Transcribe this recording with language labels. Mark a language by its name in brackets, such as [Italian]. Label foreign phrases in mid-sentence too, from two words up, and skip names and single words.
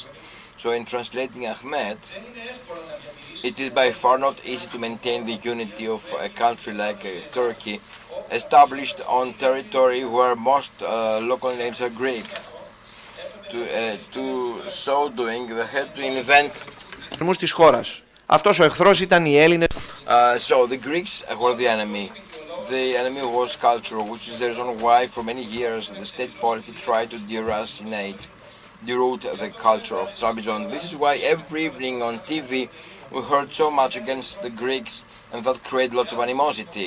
[English] So in translating Ahmed, it is by far not easy to maintain the unity of a country like Turkey, established on territory where most local names are Greek. To so doing, they had to invent. [Greek] της χώρας. Αυτός ο εχθρός ήταν οι Έλληνες. [English] So the Greeks were the enemy. The enemy was cultural, which is the reason why for many years the state policy tried to deroot the culture of Trabzon. This is why every evening on TV we heard so much against the Greeks, and that created lots of animosity.